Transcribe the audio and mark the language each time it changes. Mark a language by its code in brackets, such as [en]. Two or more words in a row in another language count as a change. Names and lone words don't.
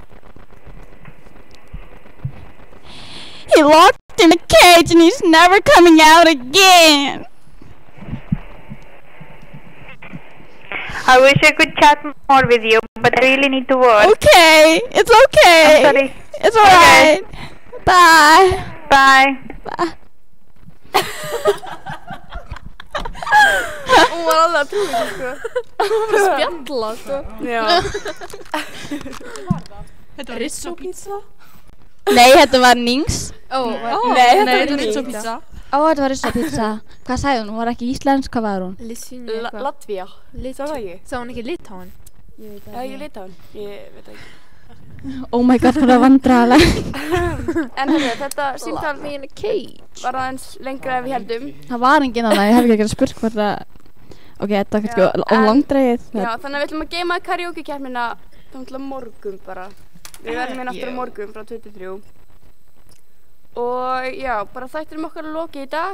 [en] He locked in a cage and he's never coming out again. I wish I could chat more with you, but I really need to work. Okay, it's okay. I'm sorry. It's alright. Bye. Bye. Bye. [is] Hún var alveg að trúi sko. Hún var að spjalla sko. Já. Þetta var Rizzo pizza? Nei, þetta var Nings. Nei, þetta var Rizzo pizza. Þetta var Rizzo pizza. Hvað sagði hún? Hún var ekki íslensk, hvað var hún? Latvía. Sá það ekki? Sá hún ekki Litáin? Ég Litáin. Ég veit ekki. [en] Oh my god, [is] það var vandræðaleg. En þetta símtal var aðeins lengra ef við heldum. Það var enginn annað, ég hef ekki að spurt hvort að... Ok, þetta er kannski langdregið. Já, þannig að við ætlum að geyma karaoke-keppnina til morgun bara. Við verðum aftur á morgun frá 23. Og já, bara þættinum okkar að loki í dag.